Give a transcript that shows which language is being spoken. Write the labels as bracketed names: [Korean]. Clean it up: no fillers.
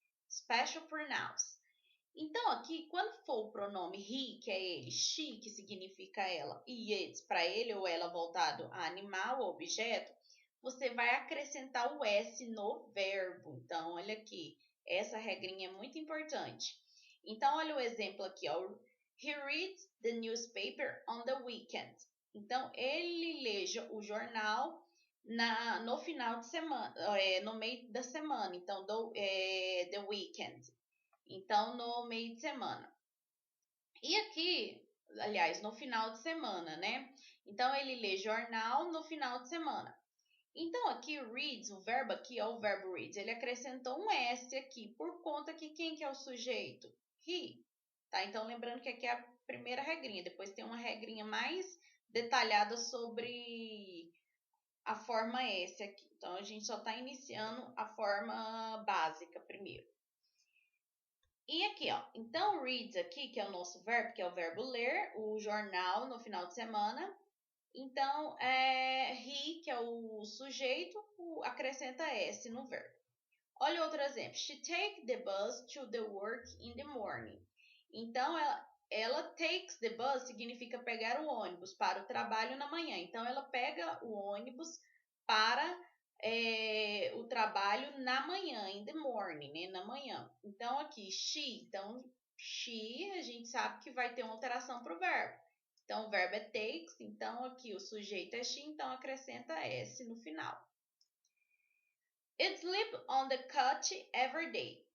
[English] Special pronouns. [Portuguese] Então, aqui, quando for o pronome he, que é ele, she, que significa ela, e it, para ele ou ela voltado a animal ou objeto, você vai acrescentar o S no verbo. Então, olha aqui, essa regrinha é muito importante. Então, olha o exemplo aqui, ó. [English] He reads the newspaper on the weekend. [Portuguese] Então, ele lê o jornal no final de semana, no meio da semana. Então, [English] the weekend. [Portuguese] Então, no meio de semana. E aqui, aliás, no final de semana, né? Então, ele lê jornal no final de semana. Então, aqui, reads, o verbo aqui é o verbo reads. Ele acrescentou um S aqui, por conta que quem que é o sujeito? He. Tá? Então, lembrando que aqui é a primeira regrinha. Depois tem uma regrinha mais detalhada sobre a forma S aqui. Então, a gente só está iniciando a forma básica primeiro. E aqui, ó, então reads aqui, que é o nosso verbo, que é o verbo ler, o jornal no final de semana. Então, he, que é o sujeito, acrescenta S no verbo. Olha outro exemplo. [English] She take the bus to the work in the morning. [Portuguese] Então, ela [English] takes the bus [Portuguese] significa pegar o ônibus para o trabalho na manhã. Então, ela pega o ônibus para o trabalho na manhã, [English] in the morning, [Portuguese] né? Na manhã. Então, aqui, she, a gente sabe que vai ter uma alteração para o verbo. Então, o verbo é takes, então aqui o sujeito é she, então acrescenta S no final. [English] It sleep on the couch every day.